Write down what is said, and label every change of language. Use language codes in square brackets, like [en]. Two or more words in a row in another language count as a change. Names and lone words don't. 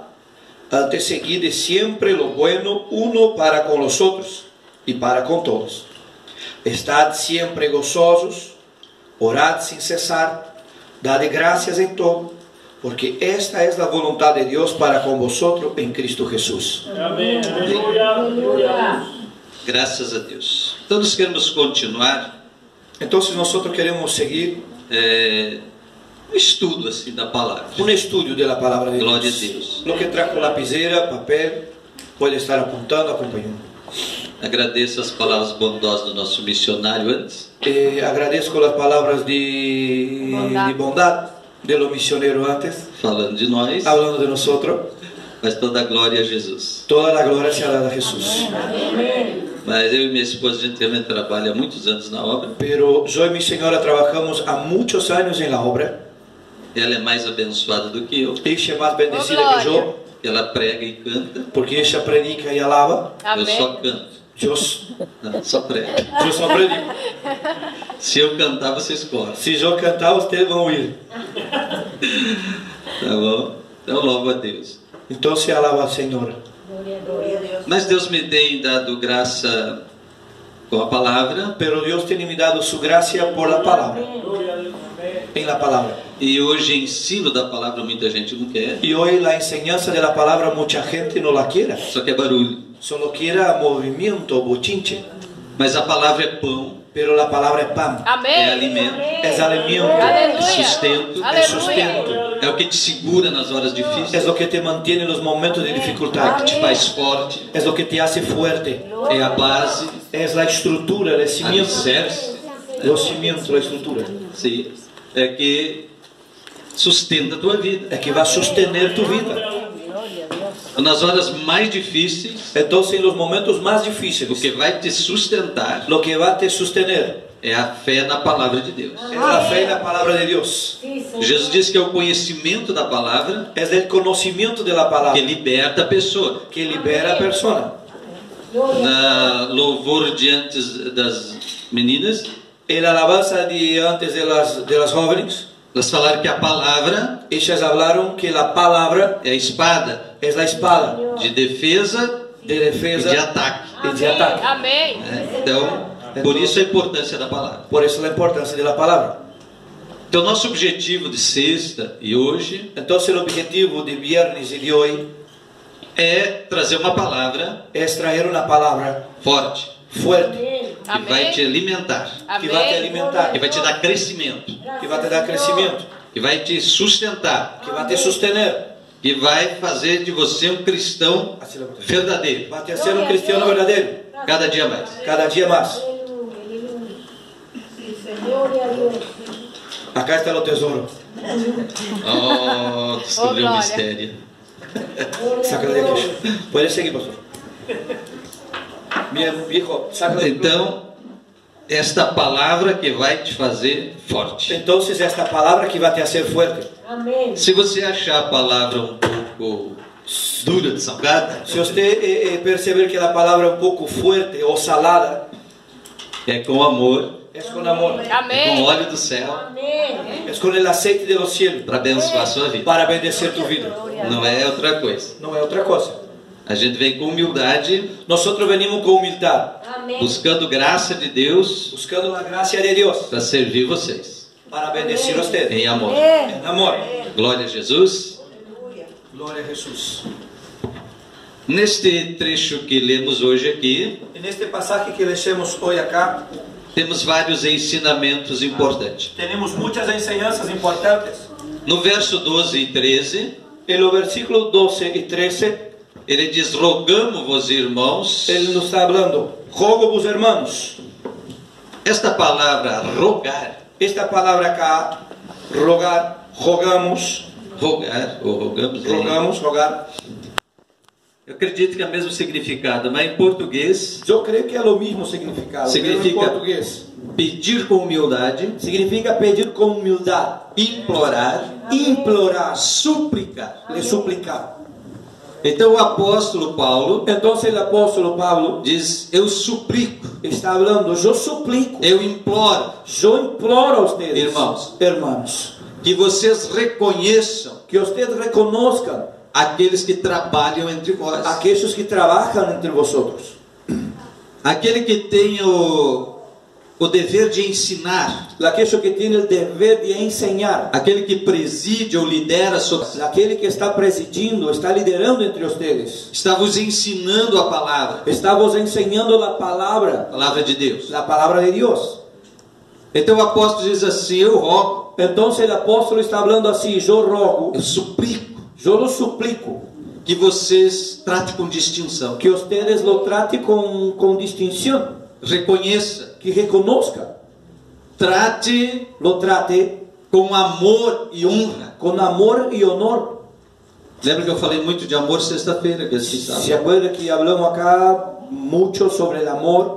[es] Antes seguid siempre lo bueno uno para con los otros y para con todos. Estad siempre gozosos, orad sin cesar, dad gracias en todo, porque esta es la voluntad de Dios para con vosotros en Cristo Jesús. [pt] Amém. [es] Aleluya. [pt] Graças a Deus. Então nós queremos continuar [es] Entonces nosotros queremos seguir [pt] um estudo assim da palavra. [es] un estudio de la palabra de Gloria a Dios. Dios. Lo que trajo lapicera, papel, puede estar apuntando, acompañando. [pt] Agradeço as palavras bondosas do nosso missionário antes. [es] Agradezco las palabras de bondad de los misioneros antes, [pt] Falando de nós, [es] hablando de nosotros. [pt] mas toda a glória a Jesus. [es] Toda la gloria sea dada a Jesús. [pt] Mas eu e minha esposa, a gente também trabalha há muitos anos na obra. [es] Pero yo y mi señora trabajamos há muchos años en la obra. [pt] Ela é mais abençoada do que eu. [es] Ella es más bendecida Oh, que yo, [pt] Ela prega e canta. [es] porque ella predica y alaba. [pt] Eu só Amém. canto. [es] Yo [pt] Só prego. [es] só predico. [pt] Se eu cantar, vocês correm. [es] Si yo cantar, ustedes van a oír. [pt] Tá bom? Então louvo a Deus. [es] Entonces alaba al Señor. Gloria a Dios. [pt] Mas Deus me tem dado graça com a palavra. [es] Pero Dios tiene me dado su gracia por la palabra, en la palabra. [pt] E hoje ensino da palavra muita gente não quer. [es] Y hoy la enseñanza de la palabra mucha gente no la quiere. [pt] Só quer barulho. [es] Solo quiere movimiento, bochinche. [pt] Mas a palavra é pão, [es] Pero la palabra es pan, [pt] é Amém. alimento, [es] es alimento, [pt] é Aleluia. sustento, [es] es sustento. [pt] é o que te segura nas horas [es] Es [pt] difíceis, [es] lo que te mantiene en los momentos de [pt] é o [es] dificultad. [pt] que te faz forte, [es] Es lo que te hace fuerte. [pt] é a base, [es] Es la estructura, el cimiento. [pt] alicerce, [es] Los cimientos, la estructura. [pt] sim, é que sustenta a tua vida. [es] Es que va a sostener tu vida. [pt] Nas horas mais difíceis, [es] Entonces en los momentos más [pt] o [es] difíciles, [pt] que vai te sustentar [es] lo que va a te sostener [pt] é a fé na palavra de Deus. [es] Es la fe en la palabra de Dios. Sí, Señor. [pt] Jesus disse que é o conhecimento da palavra [es] Es el conocimiento de la que palabra [pt] liberta a pessoa. [es] que libera a persona. Gloria. [pt] Na louvor de antes das meninas, [es] En la alabanza de antes de las jóvenes, [pt] elas falaram que a palavra [es] ellas hablaron que la palabra [pt] é a espada [es] es la espada [pt] de defesa [es] de [pt] e defesa de ataque. [es] y de ataque. [pt] Amém. Né? Então, por isso a importância da palavra. [es] Por eso la importancia de la palabra. [pt] Então, nosso objetivo de sexta e hoje [es] Entonces el objetivo de viernes y de hoy [pt] é trazer uma palavra [es] es traer una palabra [pt] forte, [es] fuerte Amén. [pt] que vai te alimentar, [es] que va a te [pt] Amém. [es] alimentar, [pt] que vai te dar crescimento, [es] que va a te dar crecimiento, [pt] que vai te sustentar, [es] que va a te sostener, [pt] que vai fazer de você um cristão verdadeiro, [es] va a te hacer un cristiano verdadero [pt] cada dia mais. [es] cada día más. Aleluya, aleluya. Sí, Señor. Gloria a Dios. Acá está el tesoro. [pt] Oh, descobriu Oh, o glória. mistério. [es] Gloria a Sácalo de Dios. aquí. Puedes seguir, pastor. Bien, viejo, sácalo de aquí. [pt] Então, esta palavra que vai te fazer forte. [es] Entonces esta palabra que va a te hacer fuerte. Amén. [pt] Se você achar a palavra um pouco dura de salgada, [es] Si usted percibe que la palabra es un poco fuerte o salada, [pt] é com amor, [es] es con amor, [pt] é com Amém. óleo do céu, [es] Amén. es con el aceite de los cielos [pt] para abençoar a sua vida. [es] para bendecir tu vida. [pt] Não é outra coisa. [es] No es otra cosa. [pt] A gente vem com humildade, [es] Nosotros venimos con humildad, Amén. [pt] buscando graça de Deus [es] buscando la gracia de Dios [pt] para servir vocês [es] para bendecir a usted. [pt] em amor. [es] En amor. [pt] Glória a Jesus. [es] Gloria a Jesús. [pt] Neste trecho que lemos hoje aqui, [es] En este pasaje que leemos hoy acá, [pt] temos vários ensinamentos importantes. [es] tenemos muchas enseñanzas importantes. [pt] No verso 12 e 13, [es] En los versículos 12 y 13, [pt] ele diz: Rogamo-vos, irmãos. [es] Él nos está hablando, rogo-vos hermanos. [pt] Esta palavra rogar, [es] Esta palabra acá, rogar, rogamos, [pt] rogar ou rogamos, [es] rogamos, rogar. [pt] eu acredito que é o mesmo significado, mas em português, [es] Yo creo que es lo mismo significado. Pero en [pt] Significa- [es] portugués [pt] pedir com humildade, [es] significa pedir con humildad, [pt] implorar, [es] implorar, [pt] suplicar. [es] le suplicar. [pt] Então o apóstolo Paulo [es] Entonces el apóstol Pablo [pt] diz: eu suplico, [es] está hablando, yo suplico, [pt] eu imploro [es] yo imploro a ustedes, [pt] Hermanos. que vocês reconheçam [es] que ustedes reconozcan [pt] aqueles que trabalham entre vós, [es] a aquellos que trabajan entre vosotros, [pt] aquele que tem o dever de ensinar, [es] aquellos que tienen el deber de enseñar, [pt] aquele que preside ou lidera sobre, [es] aquel que está presidindo, está liderando entre ustedes, [pt] está vos ensinando a palavra, [es] está vos enseñando la palabra [pt] de Deus. [es] de Dios. [pt] Então o apóstolo diz assim: eu rogo, [es] Entonces el apóstolo está hablando así, yo rogo, [pt] eu suplico [es] yo lo suplico, [pt] que vocês tratem com distinção, [es] que ustedes lo traten con distinción, [pt] reconheça, [es] que reconozca, [pt] trate [es] lo trate [pt] com amor e honra. [es] con amor y honor. [pt] Lembra que eu falei muito de amor sexta-feira, que assim [es] ¿Se sabe? acuerda que hablamos acá mucho sobre el amor?